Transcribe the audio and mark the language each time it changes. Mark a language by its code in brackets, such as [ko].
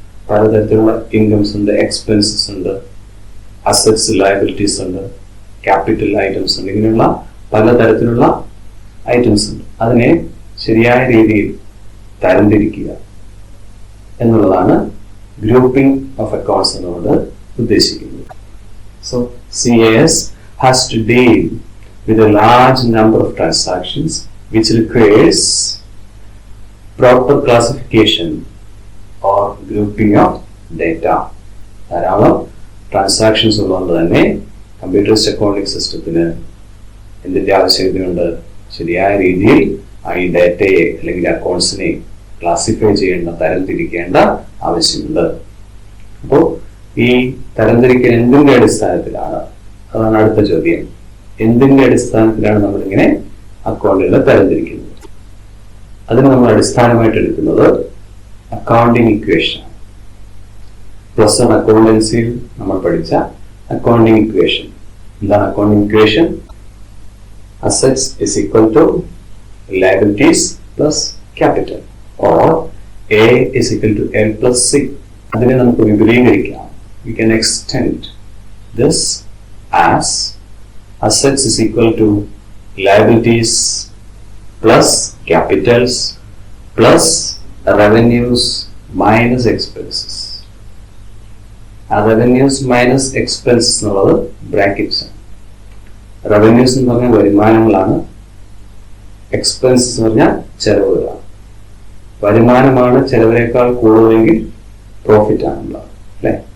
[ml] പലതരത്തിലുള്ള ഇൻകംസ് ഉണ്ട്, എക്സ്പെൻസസ് ഉണ്ട്, അസറ്റ്സ്, ലയബിലിറ്റീസ് ഉണ്ട്, ക്യാപിറ്റൽ ഐറ്റംസ് ഉണ്ട്. ഇങ്ങനെയുള്ള പലതരത്തിലുള്ള ഐറ്റംസ് ഉണ്ട്. അതിനെ ശരിയായ രീതിയിൽ തരംതിരിക്കുക എന്നുള്ളതാണ് ഗ്രൂപ്പിംഗ് ഓഫ് അക്കൗണ്ട്സ് എന്നതുകൊണ്ട് ഉദ്ദേശിക്കുന്നത്. [en] So CAS has to deal with a large number of transactions which requires proper classification or grouping of data. [ml] ധാരാളം ട്രാൻസാക്ഷൻസ് ഉള്ളതുകൊണ്ട് തന്നെ കമ്പ്യൂട്ടറൈസ്ഡ് അക്കൗണ്ടിംഗ് സിസ്റ്റത്തിന് എന്തിന്റെ ആവശ്യകതയുണ്ട്? ശരിയായ രീതിയിൽ ഈ ഡാറ്റയെ അല്ലെങ്കിൽ അക്കൗണ്ട്സിനെ ക്ലാസിഫൈ ചെയ്യേണ്ട, തരംതിരിക്കേണ്ട ആവശ്യമുണ്ട്. അപ്പോൾ ഈ തരംതിരിക്കൽ എന്തിന്റെ അടിസ്ഥാനത്തിലാണ്? അതാണ് അടുത്ത ചോദ്യം. എന്തിന്റെ അടിസ്ഥാനത്തിലാണ് നമ്മളിങ്ങനെ അക്കൗണ്ടുകളെ തരംതിരിക്കുന്നത്? അതിന് നമ്മൾ അടിസ്ഥാനമായിട്ട് എടുക്കുന്നത് അക്കൗണ്ടിങ് ഇക്വേഷൻ. പ്ലസ് വൺ അക്കൗണ്ടൻസിയിൽ നമ്മൾ പഠിച്ച അക്കൗണ്ടിങ് ഇക്വേഷൻ. എന്താണ് accounting equation? [en] Assets is equal to liabilities plus capital, or A is equal to L plus C. [ml] അതിനെ നമുക്ക് വിപുലീകരിക്കാം. [en] We can extend this as assets is equal to liabilities plus capitals plus revenues minus expenses. Revenues minus expenses [ml] എന്നുള്ളത് brackets ആണ്. Revenues എന്ന് പറഞ്ഞാൽ വരുമാനങ്ങളാണ്, expenses എന്ന് പറഞ്ഞാൽ ചെലവുകളാണ്. വരുമാനമാണ് ചെലവിനേക്കാൾ കൂടുതലെങ്കിൽ പ്രോഫിറ്റ് ആണുള്ളത്, അല്ലെ?